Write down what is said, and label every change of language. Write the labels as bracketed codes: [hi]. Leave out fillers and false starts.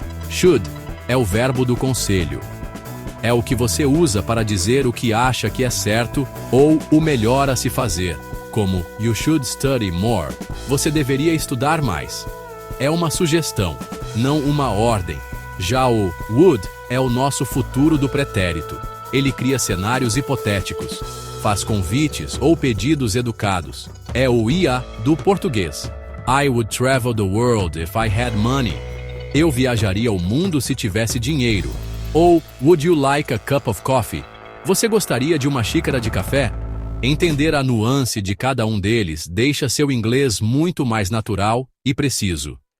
[pt] Should é o verbo do conselho. É o que você usa para dizer o que acha que é certo ou o melhor a se fazer, como [en] you should study more. [pt] Você deveria estudar mais. É uma sugestão, não uma ordem. Já o would é o nosso futuro do pretérito. Ele cria cenários hipotéticos, faz convites ou pedidos educados. É o IA do português. [en] I would travel the world if I had money. [pt] Eu viajaria o mundo se tivesse dinheiro. Ou [en] would you like a cup of coffee? [pt] Você gostaria de uma xícara de café? Entender a nuance de cada um deles deixa seu inglês muito mais natural e preciso.